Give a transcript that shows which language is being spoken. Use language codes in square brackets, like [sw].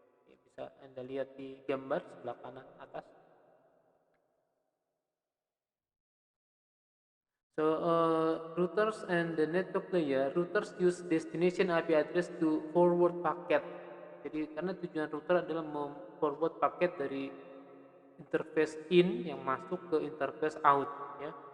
[id] Ya, bisa Anda lihat di gambar sebelah kanan atas. [en] So routers and the network layer, routers use destination IP address to forward packet. [id] Jadi karena tujuan router adalah memforward paket dari interface in yang masuk ke interface out ya.